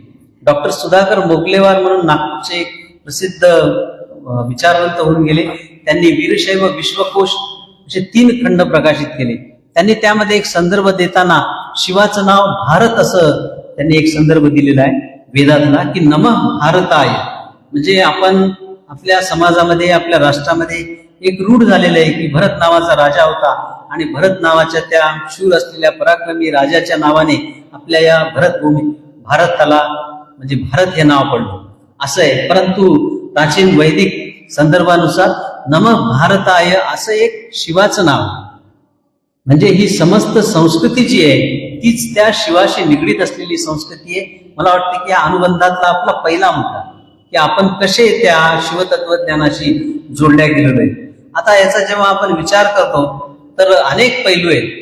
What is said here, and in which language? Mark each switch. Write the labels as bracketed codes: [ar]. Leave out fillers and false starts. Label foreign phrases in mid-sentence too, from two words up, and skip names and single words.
[mr] डॉक्टर सुधाकर मोगलेवार म्हणून नागपूरचे प्रसिद्ध विचारवंत होऊन गेले. त्यांनी वीरशैव विश्वकोश असे 3 खंड प्रकाशित केले. त्यांनी त्यामध्ये एक संदर्भ देताना शिवाचं नाव भारत असं त्यांनी एक संदर्भ दिलेला आहे वेदातला की [sa] नमः भारताय. [mr] म्हणजे आपण आपल्या समाजामध्ये, आपल्या राष्ट्रामध्ये एक रूढ झालेलं आहे की भरत नावाचा राजा होता आणि भरत नावाच्या त्या शूर असलेल्या पराक्रमी राजाच्या नावाने आपल्या या भरतभूमी भारताला म्हणजे भारत हे नाव पडलं असं आहे. परंतु प्राचीन वैदिक संदर्भानुसार [sa] नमः भारताय [mr] असं एक शिवाचं नाव, म्हणजे ही समस्त संस्कृती जी आहे तीच त्या शिवाशी निगडीत असलेली संस्कृती आहे. मला वाटतं की या अनुबंधातला आपला पहिला मुद्दा की आपण कसे त्या शिवतत्वज्ञानाशी जोडल्या गेलेलो आहे. आता याचा जेव्हा आपण विचार करतो तर अनेक पैलू आहेत.